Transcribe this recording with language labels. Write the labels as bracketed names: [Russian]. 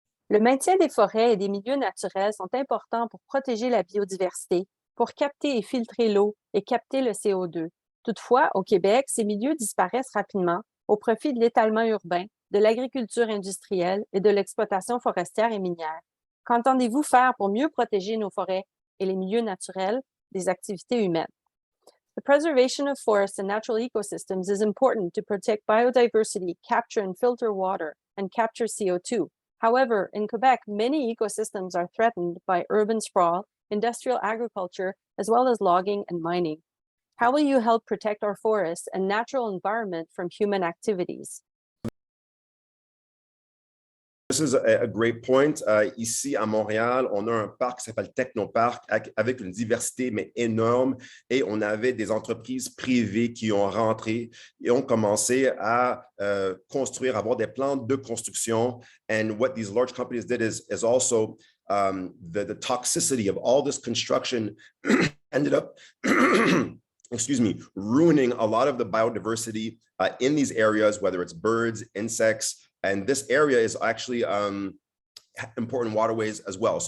[French] Le maintien des forêts et des milieux naturels sont importants pour protéger la biodiversité, pour capter et filtrer l'eau et capter le CO2. Toutefois, au Québec, ces milieux disparaissent rapidement au profit de l'étalement urbain, de l'agriculture industrielle et de l'exploitation forestière et minière. Qu'entendez-vous faire pour mieux protéger nos forêts et les milieux naturels des activités humaines? [English] The preservation of forests and natural ecosystems is important to protect biodiversity, capture and filter water, and capture CO2. However, in Quebec, many ecosystems are threatened by urban sprawl, industrial agriculture, as well as logging and mining. How will you help protect our forests and natural environment from human activities? This is a great point. [French] Ici à Montréal, on a un parc qui s'appelle Technoparc avec une diversité mais énorme et on avait des entreprises privées qui ont rentré et ont commencé à construire, avoir des plans de construction. [English] And what these large companies did is also the toxicity of all this construction ended up excuse me, ruining a lot of the biodiversity in these areas, whether it's birds, insects, and this area is actually important waterways as well.